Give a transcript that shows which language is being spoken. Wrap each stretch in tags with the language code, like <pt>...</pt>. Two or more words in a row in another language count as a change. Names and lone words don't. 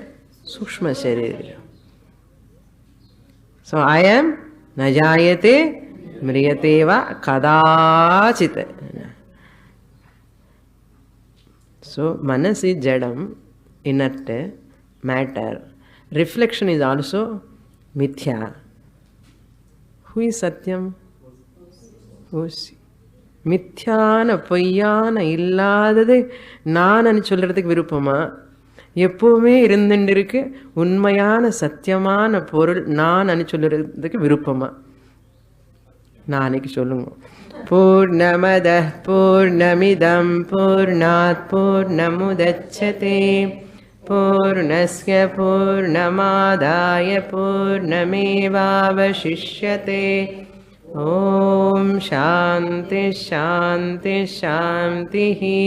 <sa>सूक्ष्म शरीरम्.</sa> <en>So I am</en> <sa>नजायते म्रियतेवा कदाचित्.</sa> <en>So Manas is Jadam, inert matter. Reflection is also Mithya. Who is Satyam? Osi.</en> <ta>மித்யான பொய்யான இல்லாதது நான் சொல்றதுக்கு விருப்பமா? எப்பவுமே இருந்துட்டு இருக்கு. உண்மையான சத்தியமான பொருள் நான் சொல்லுறதுக்கு விருப்பமா? நாளைக்கு சொல்லுங்க.</ta> <sa>पूर्णमदः पूर्णमिदं पूर्णात् पूर्णमुदच्यते पूर्णस्य पूर्णमादाय पूर्णमेवावशिष्यते. ओम् शान्तिः शान्तिः शान्तिः.</sa>